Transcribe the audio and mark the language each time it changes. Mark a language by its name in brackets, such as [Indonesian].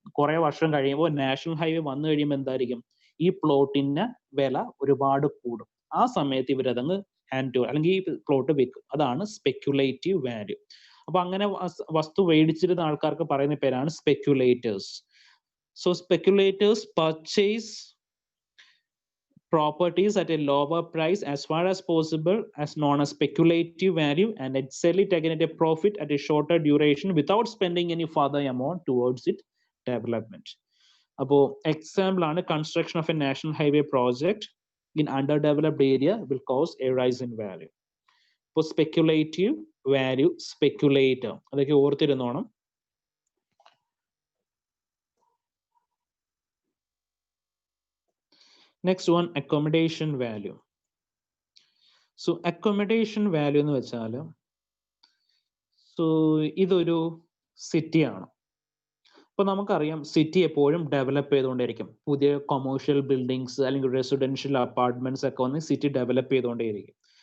[Malayalam] കുറെ വർഷം കഴിയുമ്പോൾ നാഷണൽ ഹൈവേ വന്നു കഴിയുമ്പോൾ എന്തായിരിക്കും, ഈ പ്ലോട്ടിന് വില ഒരുപാട് കൂടും. ആ സമയത്ത് ഇവരതങ്ങ് ഹാൻഡ് അല്ലെങ്കിൽ ഈ പ്ലോട്ട് വിൽക്കും. അതാണ് സ്പെക്യുലേറ്റീവ് വാല്യൂ. അപ്പൊ അങ്ങനെ വസ്തു മേടിച്ചിരുന്ന ആൾക്കാർക്ക് പറയുന്ന പേരാണ് speculators. [English] So speculators purchase properties at a lower price as far as possible, as known as speculative value, and then sell it again at a profit at a shorter duration without spending any further amount towards its development. Appo example ആണ് construction of a national highway project in underdeveloped area will cause a rise in value. For speculative value, speculator [Malayalam] അതൊക്കെ ഓർത്തിരുന്നോണം. [English] Next one, accommodation value. So accommodation value [Malayalam] എന്ന് വെച്ചാൽ, so ഇതൊരു സിറ്റിയാണ്. അപ്പൊ നമുക്കറിയാം city എപ്പോഴും develop ചെയ്തുകൊണ്ടേയിരിക്കും. പുതിയ കൊമേഴ്ഷ്യൽ ബിൽഡിങ്സ് അല്ലെങ്കിൽ റെസിഡൻഷ്യൽ അപ്പാർട്ട്മെന്റ്സ് ഒക്കെ വന്ന് സിറ്റി ഡെവലപ്പ് ചെയ്തുകൊണ്ടേയിരിക്കും.